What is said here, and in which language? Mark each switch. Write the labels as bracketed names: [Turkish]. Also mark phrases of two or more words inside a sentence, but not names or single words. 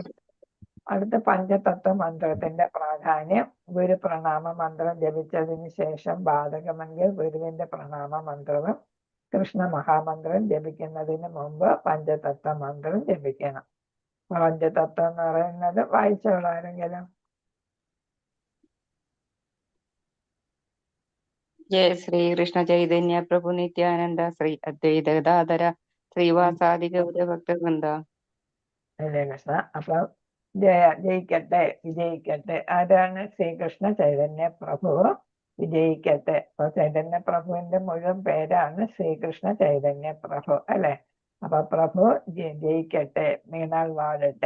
[Malayalam] അടുത്ത പഞ്ചതത്വ മന്ത്രത്തിന്റെ പ്രാധാന്യം. ഗുരു പ്രണാമ മന്ത്രം ജപിച്ചതിന് ശേഷം ബാധകമെങ്കിൽ ഗുരുവിന്റെ പ്രണാമ മന്ത്രവും കൃഷ്ണ മഹാമന്ത്രം ജപിക്കുന്നതിന് മുമ്പ് പഞ്ചതത്വ മന്ത്രം ജപിക്കണം. പഞ്ചതത്വം എന്ന് പറയുന്നത് വായിച്ചോളാരെങ്കിലും. [Sanskrit] जय श्री कृष्ण चैतन्य प्रभु नित्यानंद श्री अद्वैत गदाधर श्रीवासादि गौर भक्तवृंद. [Malayalam] ഹരേ കൃഷ്ണ. അപ്പൊ ജയിക്കട്ടെ, വിജയിക്കട്ടെ. ആരാണ്? ശ്രീകൃഷ്ണ ചൈതന്യ പ്രഭു വിജയിക്കട്ടെ. അപ്പൊ ചൈതന്യ പ്രഭുവിന്റെ മുഴുവൻ പേരാണ് ശ്രീകൃഷ്ണ ചൈതന്യ പ്രഭു അല്ലെ. അപ്പൊ പ്രഭു ജയിക്കട്ടെ, നീണാൾ വാഴട്ടെ.